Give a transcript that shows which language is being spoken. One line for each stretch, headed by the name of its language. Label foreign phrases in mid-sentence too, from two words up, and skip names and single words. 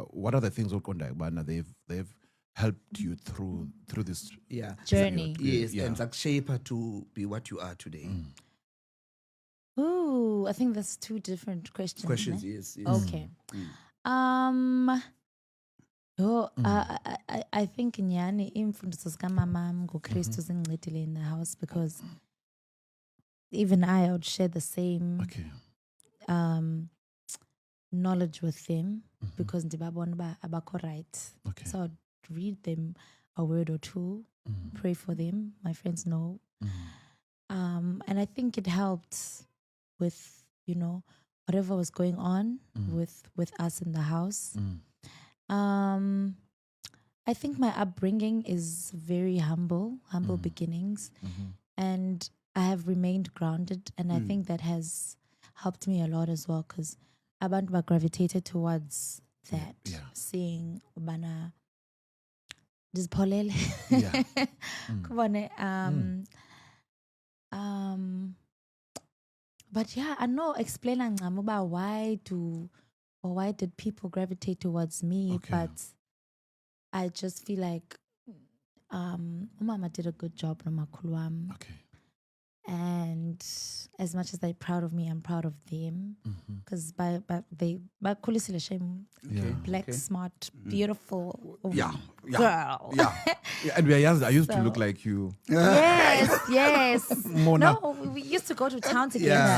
English: What are the things of conduct, Bana, they've helped you through this? Yeah. Journey. Yes, Yeah. and like shape her to be what you are today. Ooh, I think that's two different questions. Questions, ne? yes. Okay. I think
Xhosa: nyani imfundiso zikamama ngoKristu zingincedile
English: in the house, because even I would share the same Okay. knowledge with them, because
Xhosa: ndibabona uba abakho
English: right. Okay. So I'd read them a word or two, pray for them. My friends know. And I think it helped with, whatever was going on with us in the house. I think my upbringing is very humble beginnings. And I have remained grounded. And I think that has helped me a lot as well, because abantu gravitated towards that, seeing
Xhosa: ubana dizipholele.
English: Yeah.
Xhosa: Kubone,
English: but yeah, I know explain about why did people gravitate towards me, Okay. but I just feel like Umama did a good job,
Xhosa: nomakhulu wami.
English: Okay. And as much as they're proud of me, I'm proud of them. Because they black, smart, beautiful Yeah. girl. Yeah. And I used to So- look like you. Yes, yes. Mona. No, we used to go to town together.